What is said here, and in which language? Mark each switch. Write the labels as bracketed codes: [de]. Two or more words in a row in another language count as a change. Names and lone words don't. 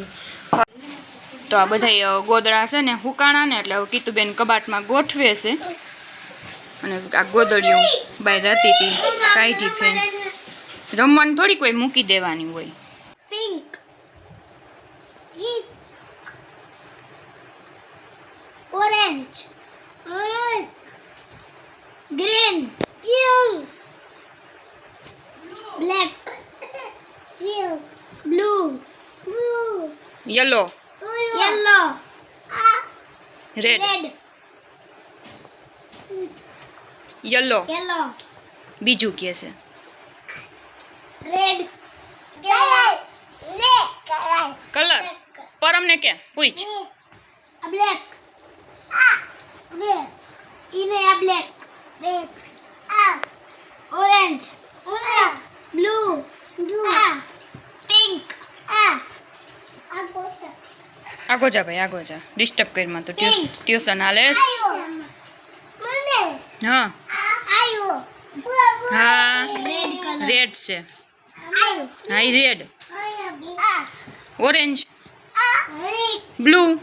[gu] તો આ બધા ગોદડા છે ને હુકાણા ને, એટલે કીતુબેન કબાટમાં ગોઠવે છે. અને આ ગોદડિયું બહાર હતી હતી કાઢી ફ્રેન્ડ્સ. રમવાની થોડી કોઈ મૂકી દેવાની હોય. [en] Orange. Orange. Green. Blue. Black. Blue. Blue. [gu] યલો, [en] Yellow. [gu] રેડ, [en] Red. [gu] યલો. [en] Yellow. [gu] બીજું કે છે [en] Red. Color. [gu] કલર. પરમને કે પૂછ. [en] Black. Red. Ini black. Red. Orange. Blue. Pink. [gu] આગો જા ભાઈ, આગો જા, ડિસ્ટર્બ કરીમાં તો [en] Pink. [gu] ટ્યુશન હાલે છે. હા હા, [en] Red color. [gu] રેડ છે. હા ઈ [en] red. orange, blue.